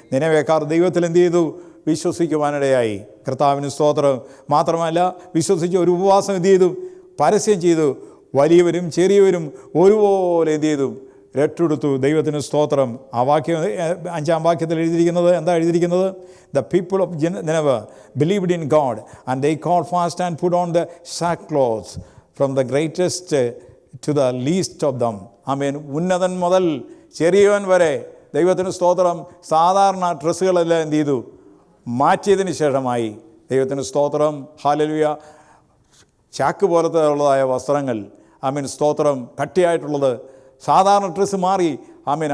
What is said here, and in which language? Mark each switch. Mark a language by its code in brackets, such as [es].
[ml] നിനവേക്കാർ ദൈവത്തിൽ എന്ത് ചെയ്തു? വിശ്വസിക്കുവാനിടയായി. കർത്താവിന് സ്തോത്രം. മാത്രമല്ല, വിശ്വസിച്ച് ഒരു ഉപവാസം എന്ത് ചെയ്തു? പരസ്യം ചെയ്തു. വലിയവരും ചെറിയവരും ഒരുപോലെ എന്ത് ചെയ്തു? രട്ടെടുത്തു. ദൈവത്തിന് സ്തോത്രം. ആ വാക്യം 5-ാം വാക്യത്തിൽ എഴുതിയിരിക്കുന്നത് എന്താ എഴുതിയിരിക്കുന്നത്? [en] The people of Nineveh believed in God and they called fast and put on the sackcloth from the greatest to the least of them. [ml] ആമേൻ. ഉന്നതൻ മുതൽ ചെറിയവൻ വരെ ദൈവത്തിന് സ്തോത്രം സാധാരണ ഡ്രസ്സുകളെല്ലാം എന്ത് ചെയ്തു? മാറ്റിയതിന് ശേഷമായി. ദൈവത്തിന് സ്തോത്രം. ഹല്ലേലൂയ. ചാക്ക് പോലത്തെ ഉള്ളതായ വസ്ത്രങ്ങൾ, ആമീൻ സ്തോത്രം, കട്ടിയായിട്ടുള്ളത്, സാധാരണ ഡ്രസ്സ് മാറി. ആമീൻ.